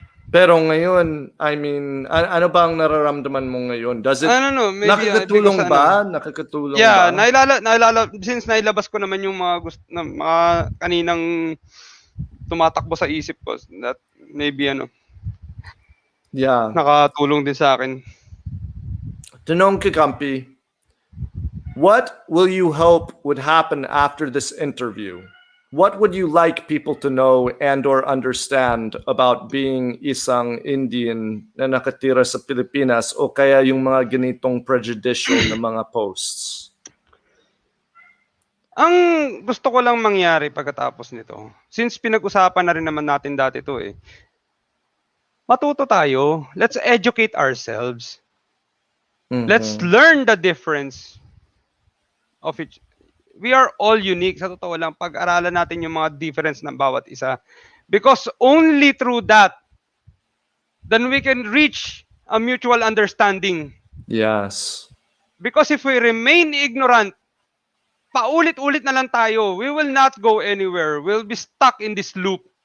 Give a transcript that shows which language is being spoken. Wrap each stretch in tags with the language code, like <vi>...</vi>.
<tl>Pero ngayon,</tl> <en>I mean,</en> <tl>ano ba ang nararamdaman mo ngayon?</tl> <en>Does it maybe,</en> <tl>nakakatulong ba? Nakakatulong ba? Nailala since nailabas ko naman yung mga kaninang tumatakbo sa isip ko,</tl> <en>that maybe</en> <tl>nakatulong din sa akin. Tanong</tl> <en>Kakampi, what will you hope would happen after this interview? What would you like people to know and or understand about being</en> <tl>isang Indian na nakatira sa Pilipinas o kaya yung mga ganitong</tl> <en>prejudicial na mga posts?</en> <tl>Ang gusto ko lang mangyari pagkatapos nito, since pinag-usapan na rin naman natin dati 'to, eh. Matuto tayo.</tl> <en>Let's educate ourselves. Let's Mhm. learn the difference of each. We are all unique.</en> <tl>Sa totoo lang, pag-aralan natin yung mga difference ng bawat isa.</tl> <en>Because only through that, then we can reach a mutual understanding. Yes. Because if we remain ignorant,</en> <tl>paulit-ulit na lang tayo,</tl> <en>we will not go anywhere. We'll be stuck in this loop.</en>